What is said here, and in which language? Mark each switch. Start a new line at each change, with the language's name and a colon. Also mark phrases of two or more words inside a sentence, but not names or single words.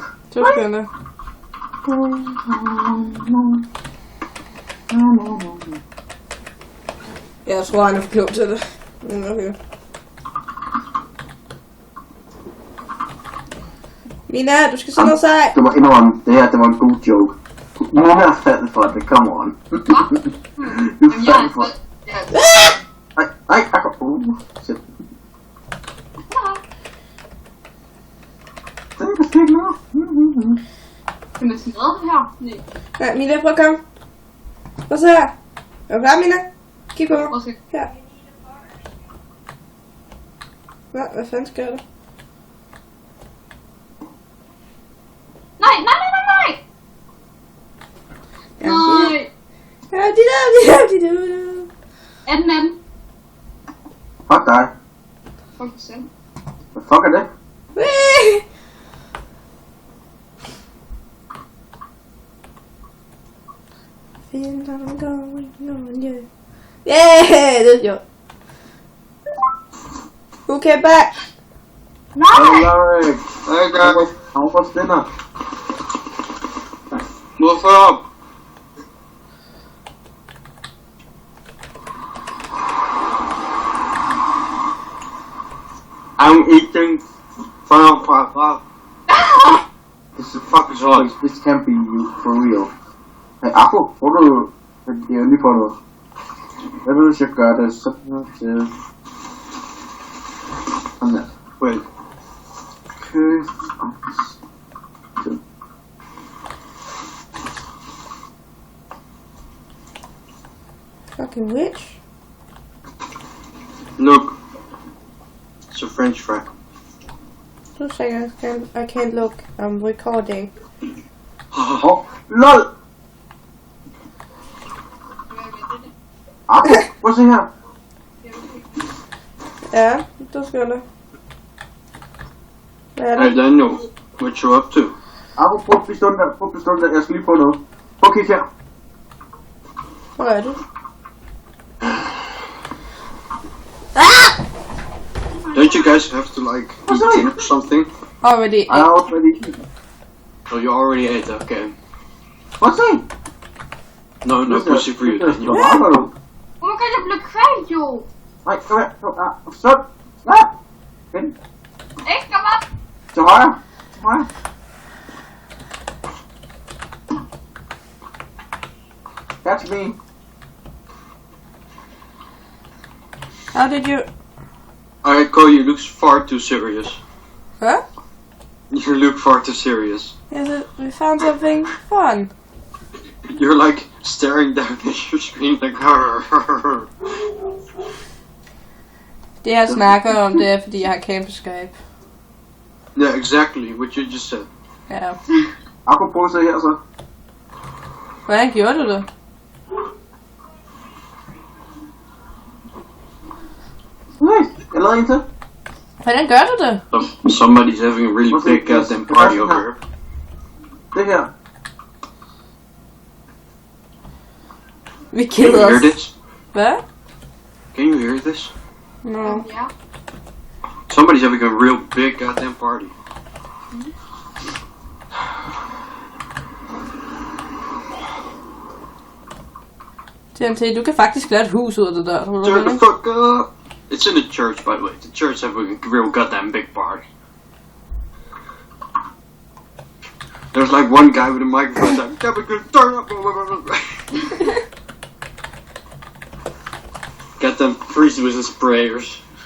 Danish: 2 sekunder. Jeg tror, han er for klog til det. Okay. Mina, du skal se noget sej. Du må indrømme, det her, det var en god joke. Nu er jeg faldet for det,
English: come on.
Danish: Du Jamen, jeg faldt er for så... det. Ej, shit. Det er ikke noget. Kan man smadre det her? Nej. Ja, Mina, prøv at komme. Prøv at se her. Er du klar, Mina? Kig på mig. Okay. Her. Hvad fanden sker der? Nej, nej, nej, nej, nej! Ja, Nej. Ja, de der. Er den anden? Fuck dig. Fuck dig selv. Hvad fuck er det?
English: Whee! Feel I'm going on, yeah. Yeah,
Danish: det er sjovt.
English: Who came back?
Danish: Nej!
English: Alright. Hey guys, How was dinner? what's up? I'm eating Final Five. This Fuck is on. this can't be you for real. Hey, Akko,
Danish: hvor du... Jeg er lige på noget. Jeg ved, hvis jeg gør det sådan her til... Sådan der.
English: Wait. Okay. Fucking witch. Look. It's a French fry. 2 seconds, I can't look. I'm recording.
Danish: Åh, LOL! Akko, prøv at se her. Ja, du skal da. Hvad er
English: Hey
Danish: det?
English: Daniel, what you up to?
Danish: Akko, prøv pistolen der, jeg skal lige få noget. Prøv at kigge her. Hvor er du?
English: Don't you guys have to like eat dinner or something? Already. I already... Oh, you already ate, okay.
Danish: Prøv at se.
English: No pussy for you, Daniel.
Danish: Hvor er du?
English: Oh my god,
Danish: jeg blev kvalt jo! Nej, kom her. Stop. Stop. Hen. Ikke, kom op! Til højre. Til højre.
English: Catch me. How did you... Alright, Cole, you look far too serious. Huh? You look far too serious. Yes, we found something fun. You're like staring down at your screen like
Danish: Det jeg snakker om, det er fordi jeg har campus Skype.
English: Yeah, exactly what you just said.
Danish: Ja. Akko, prøv at se her så. Hvordan gjorde du det? Nej, jeg lavede en til. Hvordan gør du det?
English: Somebody's having a really big goddamn party over here.
Danish: Det her. Vi
English: Can you
Danish: keder
English: hear
Danish: os.
English: this?
Danish: Hvad?
English: Can you hear this? No.
Danish: Ja.
English: Somebody's having a real big goddamn party.
Danish: TNT, du kan faktisk lade et hus ud af det der. Tror du
English: Turn
Danish: det,
English: the
Danish: ikke?
English: fuck up! It's in the church, by the way. The church having a real goddamn big party. There's like one guy with a microphone like, "Yeah, we can turn up." Got them priest with his prayers.